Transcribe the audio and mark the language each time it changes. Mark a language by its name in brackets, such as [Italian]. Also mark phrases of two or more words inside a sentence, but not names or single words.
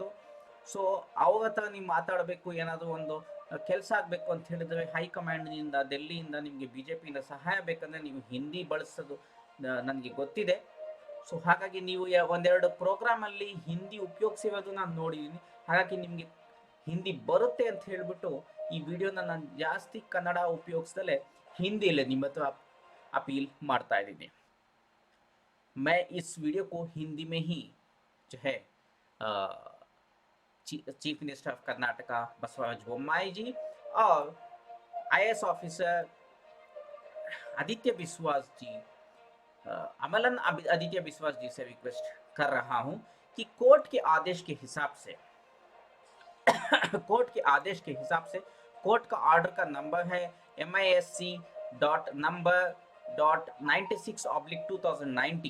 [Kannada] ಸೊ ಅವ್ರ ಹತ್ರ ನೀವು ಮಾತಾಡಬೇಕು, ಏನಾದರೂ ಒಂದು ಕೆಲಸ ಆಗಬೇಕು ಅಂತ ಹೇಳಿದ್ರೆ ಹೈಕಮಾಂಡ್ನಿಂದ ಡೆಲ್ಲಿಯಿಂದ ನಿಮಗೆ ಬಿ ಜೆ ಪಿಯಿಂದ ಸಹಾಯ ಬೇಕಂದರೆ ನೀವು ಹಿಂದಿ ಬಳಸೋದು ನನಗೆ ಗೊತ್ತಿದೆ. ಸೊ ಹಾಗಾಗಿ ನೀವು ಒಂದೆರಡು ಪ್ರೋಗ್ರಾಮಲ್ಲಿ ಹಿಂದಿ ಉಪಯೋಗಿಸಿರೋದು ನಾನು ನೋಡಿದ್ದೀನಿ. ಹಾಗಾಗಿ ನಿಮಗೆ ಹಿಂದಿ ಬರುತ್ತೆ ಅಂತ ಹೇಳಿಬಿಟ್ಟು ಈ ವಿಡಿಯೋನ ನಾನು ಜಾಸ್ತಿ ಕನ್ನಡ ಉಪಯೋಗಿಸ್ದಲೇ ಹಿಂದಿಲೇ ನಿಮ್ಮ ಹತ್ರ [Hindi] अपील मारता है। मैं इस वीडियो को हिंदी में ही जो है [English] Chief Minister of [Hindi] कर्नाटका बसवराज बोम्माई जी और [English] IAS officer [Hindi] आदित्य विश्वास जी, अमलन आदित्य विश्वास जी से रिक्वेस्ट कर रहा हूं कि कोर्ट के आदेश के हिसाब से कोर्ट के आदेश के हिसाब से कोर्ट का ऑर्डर का नंबर है MISC.number.96/2019।